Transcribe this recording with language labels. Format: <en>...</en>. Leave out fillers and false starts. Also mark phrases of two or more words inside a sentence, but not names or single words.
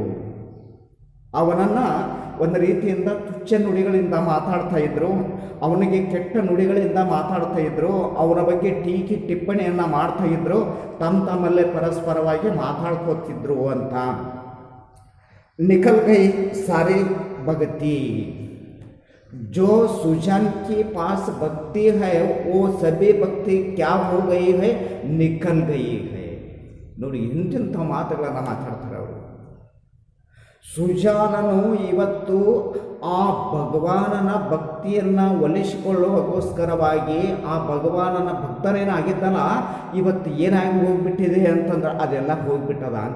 <kn>ಅವನನ್ನು ಒಂದು ರೀತಿಯಿಂದ ತುಚ್ಛ ನುಡಿಗಳಿಂದ ಮಾತಾಡ್ತಾ ಇದ್ರು, ಅವನಿಗೆ ಕೆಟ್ಟ ನುಡಿಗಳಿಂದ ಮಾತಾಡ್ತಾ ಇದ್ರು, ಅವನ ಬಗ್ಗೆ ಟೀಕೆ ಟಿಪ್ಪಣಿಯನ್ನು ಮಾಡ್ತಾ ಇದ್ರು, ತಮ್ಮಲ್ಲೇ ಪರಸ್ಪರವಾಗಿ ಮಾತಾಡ್ಕೋತಿದ್ರು ಅಂತ.</kn> <hi>निकल गई सारी भक्ति, जो सुजान के पास भक्ति है वो सभी भक्ति क्या हो गई है, निकल गई है.</hi> <kn>ನೋಡಿ ಇಂತಿಂಥ ಮಾತುಗಳನ್ನು ಮಾತಾಡ್ತಾರೆ ಅವರು. ಸುಜಾನನು ಇವತ್ತು ಆ ಭಗವಾನನ ಭಕ್ತಿಯನ್ನು ಒಲಿಸಿಕೊಳ್ಳುವಗೋಸ್ಕರವಾಗಿ ಆ ಭಗವಾನನ ಭಕ್ತರೇನಾಗಿದ್ದಲ್ಲ, ಇವತ್ತು ಏನಾಗಿ ಹೋಗ್ಬಿಟ್ಟಿದೆ ಅಂತಂದ್ರೆ ಅದೆಲ್ಲ ಹೋಗ್ಬಿಟ್ಟದ ಅಂತ.</kn>